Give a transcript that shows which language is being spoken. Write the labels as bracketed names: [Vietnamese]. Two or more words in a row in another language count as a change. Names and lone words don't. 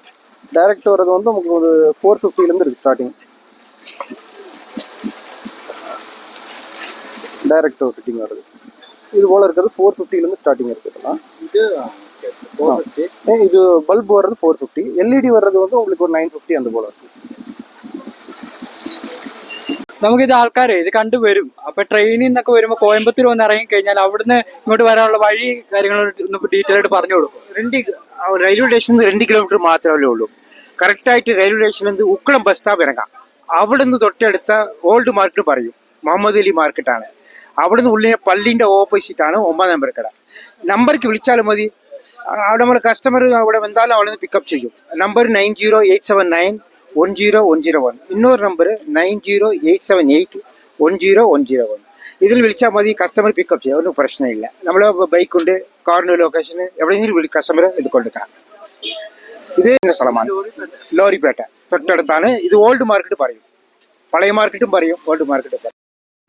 [Tamil] டைரக்ட் வர்றது வந்து உங்களுக்கு ஒரு 450 இருக்கு ஸ்டார்டிங். [English] direct fitting [Tamil] வருது. இது போல இருக்கிறது 450 ஸ்டார்டிங் இருக்குதுன்னா இது பல்ப் வர்றது 450. எல்இடி வர்றது வந்து உங்களுக்கு ஒரு 950 அந்த போல இருக்கு. [Malayalam] നമുക്കിത് ആൾക്കാരെ ഇത് കണ്ടുവരും. അപ്പൊ ട്രെയിനിൽ നിന്നൊക്കെ വരുമ്പോ കോയമ്പത്തൂർ വന്ന് ഇറങ്ങി കഴിഞ്ഞാൽ അവിടുന്ന് ഇങ്ങോട്ട് വരാനുള്ള വഴി കാര്യങ്ങൾ ഡീറ്റെയിൽ ആയിട്ട് പറഞ്ഞു കൊടുക്കും. റെയിൽവേ സ്റ്റേഷനിൽ 2 കിലോമീറ്റർ മാത്രമേ ഉള്ളൂ. കറക്റ്റായിട്ട് റെയിൽവേ സ്റ്റേഷനിൽ നിന്ന് ഉക്കളം [English] bus stop [Malayalam] ഇറങ്ങാം. അവിടെ നിന്ന് തൊട്ടടുത്ത [English] old market [Malayalam] പറയും. മുഹമ്മദ് അലി മാർക്കറ്റാണ്. അവിടെ നിന്ന് ഉള്ളിലെ പള്ളിന്റെ ഓപ്പോസിറ്റ് ആണ് 9 നമ്പർ കട. നമ്പർക്ക് വിളിച്ചാലും മതി. അവിടെ നമ്മൾ കസ്റ്റമർ അവിടെ വന്നാലും അവിടെ നിന്ന് പിക്കപ്പ് ചെയ്യും. നമ്പർ 9087910101. [Tamil] இன்னொரு நம்பர் 9087810101. [Malayalam] ഇതിൽ വിളിച്ചാൽ മതി. [English] customer pickup [Malayalam] ചെയ്യാം. ഒന്നും പ്രശ്നമില്ല. നമ്മൾ ബൈക്കുണ്ട്, കാറിൻ്റെ ലൊക്കേഷന് എവിടെയെങ്കിലും കസ്റ്റമർ ഇത് കൊടുക്കാം. ഇത് തന്നെ സ്ഥലമാണ് ലോറിപ്പേട്ട തൊട്ടടുത്താണ്. ഇത് [English] old market [Malayalam] പറയും. പഴയ മാർക്കറ്റും പറയും, [English] old marketും [Malayalam] പറയും.